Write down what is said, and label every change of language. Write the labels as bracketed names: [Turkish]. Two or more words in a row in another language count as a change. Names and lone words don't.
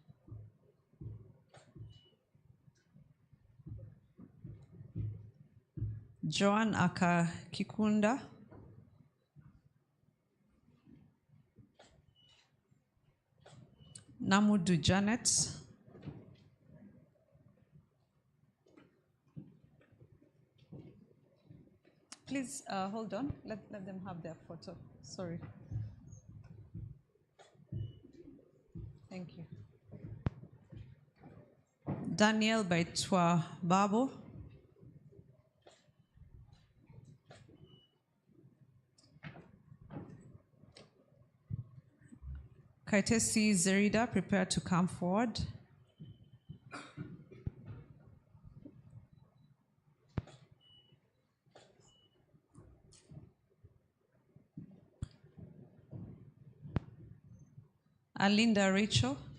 [English] Joan Aka Kikunda. Namudu Janet. Please hold on. Let them have their photo. Sorry. Thank you. Daniel Baitwa Babo. Kaitesi Zerida, prepare to come forward. Alinda Rachel.